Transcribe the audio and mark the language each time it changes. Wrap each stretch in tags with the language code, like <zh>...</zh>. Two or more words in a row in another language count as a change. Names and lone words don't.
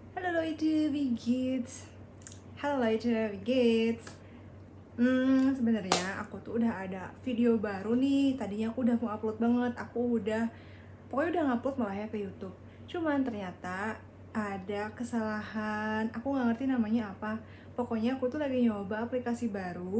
<de>Hallo Leute, wie geht's? Halo Leute, wie geht's?</de> <id>Sebenarnya aku tuh udah ada video baru nih. Tadinya aku udah mau upload banget. Pokoknya udah ngupload malah ya ke YouTube. Cuman ternyata ada kesalahan. Aku nggak ngerti namanya apa. Pokoknya aku tuh lagi nyoba aplikasi baru.</id>